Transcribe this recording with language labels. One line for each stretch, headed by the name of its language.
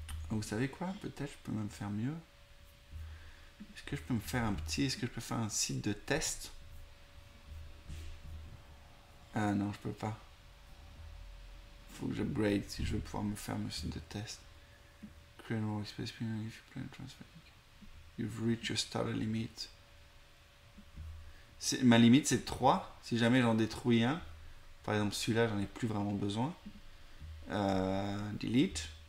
French: Vous savez quoi? Peut-être je peux même faire mieux. Est-ce que je peux me faire est-ce que je peux faire un site de test? Ah non, je peux pas. Il faut que j'upgrade si je veux pouvoir me faire mon site de test.
English: Create a workspace if you plan to transfer. You've reached your starter limit.
French: Ma limite c'est 3. Si jamais j'en détruis un, par exemple celui-là, j'en ai plus vraiment besoin.
English: Delete.